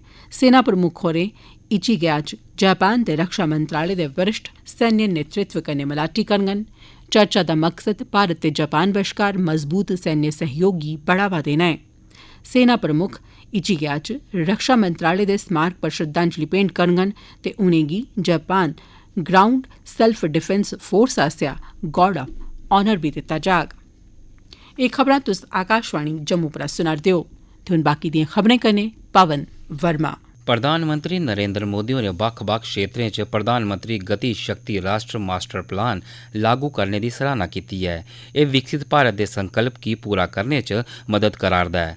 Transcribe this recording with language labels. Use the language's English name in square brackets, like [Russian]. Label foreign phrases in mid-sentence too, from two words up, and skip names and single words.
[Dogri] सेना प्रमुख होरें इचिगया च जापान दे रक्षा मंत्रालय दे वरिष्ठ सैन्य नेतृत्व कन्नै मलाटी करङन। चर्चा दा मकसद भारत ते जापान बश्कार मजबूत सैन्य सहयोग गी बढ़ावा देना ऐ। सेना प्रमुख इचिगया च रक्षा मंत्रालय दे स्मारक पर श्रद्धांजलि भेंट करङन ते उनेंगी जापान ग्राउंड सेल्फ डिफेंस फोर्स आसेआ [English] guard of honour [Dogri] बी दित्ता जाग। एह् खबरां तुस आकाशवाणी जम्मू परा सुना'रदे ओ ते हुन बाकी दियां खबरें कन्नै पवन वर्मा। प्रधानमंत्री नरेंद्र मोदी होरें बक्ख-बक्ख क्षेत्रें च प्रधानमंत्री गति शक्ति राष्ट्र मास्टर प्लान लागू करने दी सराहना कीती ऐ। एह् विकसित भारत दे संकल्प गी पूरा करने च मदद करा'रदा ऐ।